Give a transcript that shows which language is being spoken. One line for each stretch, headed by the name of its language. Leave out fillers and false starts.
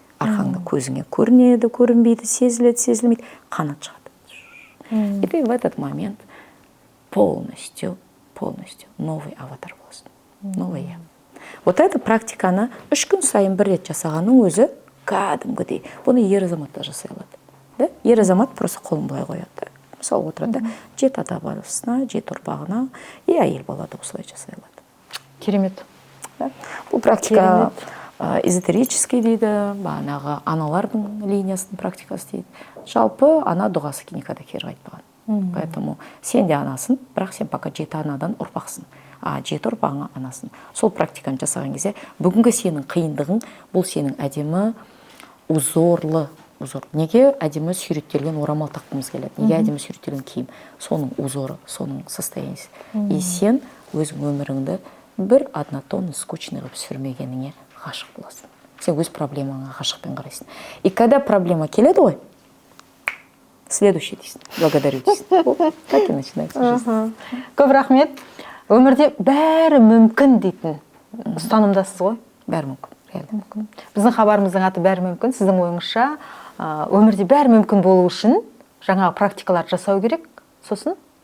Kazakh: Арқаңда көзіңе көрінеді, көрінбейді, сезіледі, сезілмейді, қанат шығады.
Russian: И ты в этот момент полностью новый аватар
Kazakh: боласың.
Russian: Новый я. Вот эта
Kazakh: практиканы 3 күн сайын бір рет жасағанның өзі кәдімгідей. Бұны ер азамат та жасай алады. Ер азамат просто қолын былай қояды. Мысалы отырады, 7 ата баласына, 7 ұрпағына, и әйел бала да осылай жасай алады. Керемет. Бұл практика эзотерический дейді, бағанағы аналардың линиясының практикасы дейді. Жалпы ана дұғасы
Russian: никогда
Kazakh: кері қайтпаған.
Russian: Поэтому
Kazakh: сен де анасың, бірақ сен
Russian: пока
Kazakh: 7 анадан ұрпақсың. 7 ұрпағыңа анасың. Сол практиканы жасаған кезде бүгінгі сенің қиындығың, бұл сенің әдемі узорлы. Неге әдемі сүйреттелген орамал таққымыз келеді? Неге әдемі сүйреттелген киім? Соның узоры, соның состояниесі. И сен өзің өміріңді бір
Russian: однотонный, скучный
Kazakh: қылып сүрмегеніңе ғашық боласың. Сен өз проблемаңа ғашықпен қарайсың.
Russian: И когда проблема
Kazakh: келеді ғой,
Russian: следующий
Kazakh: дейсің,
Russian: благодарю дейсің. Так и начинается жизнь.
Kazakh: Көп рахмет. Өмірде бәрі мүмкін дейтін ұстанымдасыз ғой? Бәрі мүмкін, реально мүмкін. Біздің хабарымыздың аты бәрі мүмкін. Сіздің ойыңызша өмірде бәрі мүмкін болу үшін жаңағы практикаларды жасау керек. Сосын?